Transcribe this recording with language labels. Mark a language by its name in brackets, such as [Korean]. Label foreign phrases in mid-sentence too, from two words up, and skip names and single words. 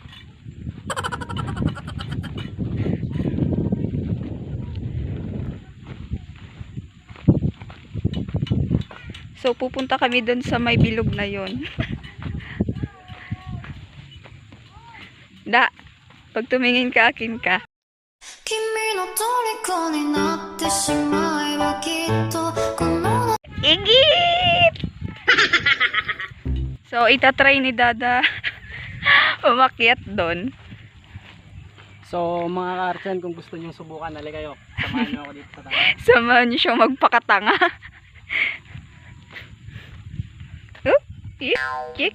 [Filipino] So pupunta kami doon sa may bilog na yon. Da. Pag tumingin ka, akin ka. [Japanese] 君の虜になってしまえばきっとこの [Filipino] Igit! So, itatry ni Dada umakyat doon. So mga ka-artyan, kung gusto nyo subukan, nali kayo. Samahan nyo ako dito sa taas. Samahan niyo siyang magpakatanga. [English] Oh, kick.